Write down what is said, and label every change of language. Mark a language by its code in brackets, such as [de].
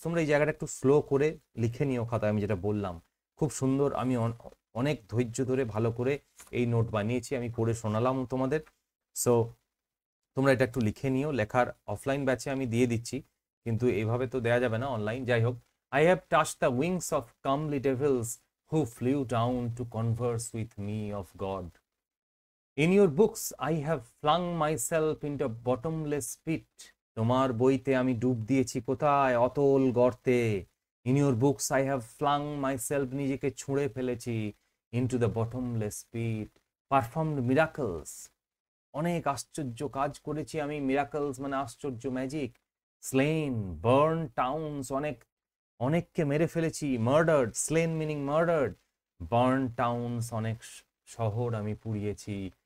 [bn] তোমরা এই জায়গাটা একটু স্লো করে লিখে নিও খাতায়, আমি যেটা বললাম খুব সুন্দর। আমি অনেক ধৈর্য ধরে ভালো করে এই নোট বানিয়েছি, আমি পড়ে শোনালাম তোমাদের। সো তোমরা এটা একটু লিখে নিও, লেখার অফলাইন ব্যাচে আমি দিয়ে দিচ্ছি, কিন্তু এভাবে তো দেয়া যাবে না অনলাইন। যাই হোক, [en] I have touched the wings of comely devils who flew down to converse with me of God. In your books, I have flung myself into a bottomless pit. [bn] তোমার বইতে আমি ডুব দিয়েছি কোথায়? অতল গর্তে। [en] In your books, I have flung myself, [bn] নিজেকে ছুঁড়ে ফেলেছি, [en] into the bottomless pit. Performed miracles. [bn] অনেক আশ্চর্য কাজ করেছি আমি, মিরাকলস মানে আশ্চর্য, ম্যাজিক। [en] slain, burn towns, [bn] অনেককে মেরে ফেলেছি। Murdered, স্লেন meaning murdered, burn towns, অনেক শহর আমি পুড়িয়েছি।